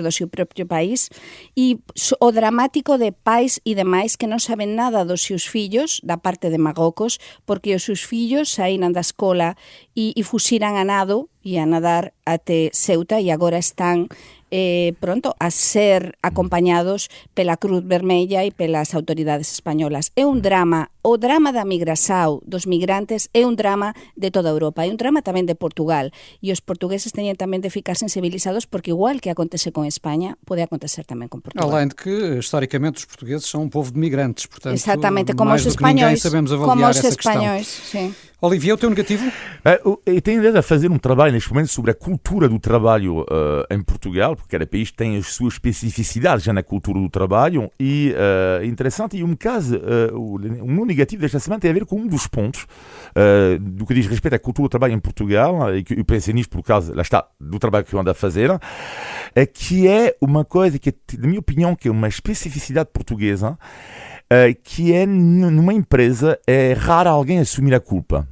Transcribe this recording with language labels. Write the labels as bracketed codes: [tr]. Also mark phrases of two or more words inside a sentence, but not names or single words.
[gl] do seu propio país, e o dramático de pais e demais que non saben nada dos seus fillos da parte de Marrocos, porque os seus fillos saíran da escola e fuxiran a nado e a nadar até Ceuta e agora están a ser acompañados pela Cruz Vermella e pelas autoridades españolas. É un drama, o drama da migração dos migrantes é un drama de toda Europa, é un drama tamén de Portugal, e os portugueses teñen tamén de ficar sensibilizados porque igual que acontece con España, pode acontecer tamén con Portugal. [pt] Além de que, historicamente, os portugueses são um povo de migrantes, portanto, exatamente, como mais os do que ninguém espanhóis, sabemos avaliar essa questão. Sim. Olivier, o teu negativo? Eu tenho ideia de fazer um trabalho neste momento sobre a cultura do trabalho em Portugal, porque cada país tem as suas especificidades já na cultura do trabalho, e interessante, e o meu negativo desta semana tem a ver com um dos pontos do que diz respeito à cultura do trabalho em Portugal, e que eu pensei nisto por causa, lá está, do trabalho que eu ando a fazer, que é uma coisa que, na minha opinião, que é uma especificidade portuguesa, que é, numa empresa, é raro alguém assumir a culpa.